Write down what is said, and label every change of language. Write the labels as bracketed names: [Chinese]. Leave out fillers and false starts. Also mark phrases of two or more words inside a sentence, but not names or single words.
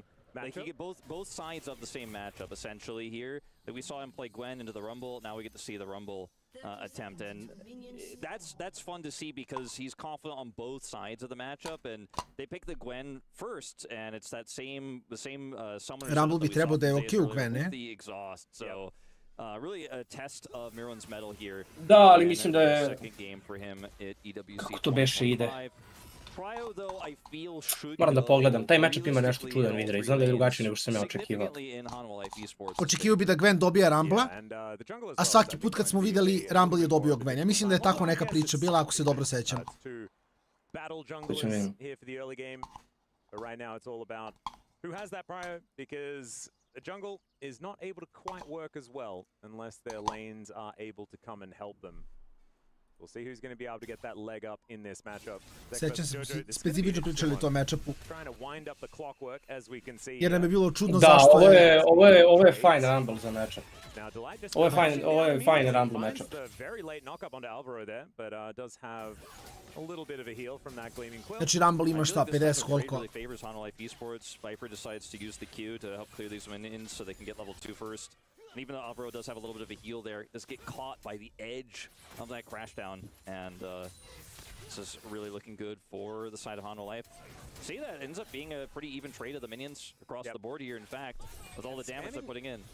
[English] Like you get both sides of the same matchup essentially here. Like we saw him play Gwen into the Rumble. Now we get to see the Rumble attempt, and that's fun to see because he's confident on both sides of the matchup. And they pick the Gwen first, and it's the same summoner. [Serbian] Rumble bi trebao da je okej u Gwen, ne? [English] The exhaust, so really a test of Mirwan's mettle here. [Serbian] Da, ali mislim da je [English] second game for him at EWC. [Serbian] Kako to beše ide? [English] Cryo, though, I feel should [Serbian] Moram da pogledam, taj matchup ima nešto čudan vidre i znam da je drugačiji nego što sam ja očekivao. Očekivao bi da Gwen dobija Rumble-a, a svaki put kad smo videli Rumble je dobio Gwen. Ja mislim da je tako neka priča bila, ako se dobro sećam. [English] Battle junglers here for the early game, but right now it's all about who has that prio, because the jungle is not able to quite work as well unless their lanes are able to come and help them. We'll see who's going to be able to get that leg up in this matchup. [Serbian] Sećam se, specifično pričali o tom matchupu. [English] Trying to wind up the clockwork as we can see. [Serbian] Jer nam je bilo čudno da, zašto je... Ovo je [English] fine Rumble [Serbian] za matchup. Ovo je [English] fine Rumble matchup. Very late knock-up onto Alvaro there, but does have a little bit of a heal from that Gleaming Quill. [Serbian] Znači Rumble ima šta, 50 koliko? [English] Really favors Hanwa Life Esports. Viper decides to use the Q to help clear these minions so they can get level 2 first. And even though Alvaro does have a little bit of a heal there, does get caught by the edge of that crash down. And this is really looking good for the side of Hanwa Life. See, that ends up being a pretty even trade of the minions across the board here, in fact, with all the damage they're putting in.